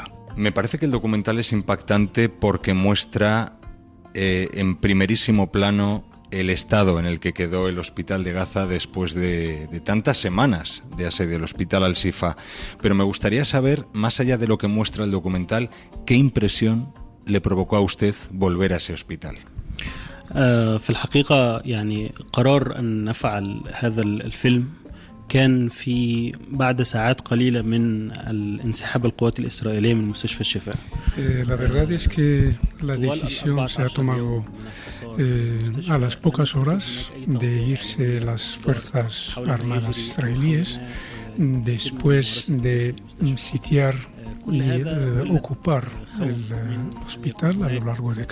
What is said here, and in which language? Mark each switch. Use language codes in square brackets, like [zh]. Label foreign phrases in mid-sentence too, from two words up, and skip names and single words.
[es] Me parece que el documental es impactante porque muestra en primerísimo plano el estado en el que quedó el hospital de Gaza después de tantas semanas de asedio del hospital Al-Shifa. Pero me gustaría saber, más allá de lo que muestra el documental, ¿qué impresión le provocó a usted volver a ese hospital? [ar] في الحقيقة يعني قرار أن نفعل هذا الفيلم كان في بعد ساعات قليلة من الانسحاب القوات الإسرائيلية من مستشفى الشفاء. [es] La verdad es que la decisión se ha tomado a las pocas horas de irse las fuerzas armadas israelíes después de sitiar y ocupar el hospital a lo largo de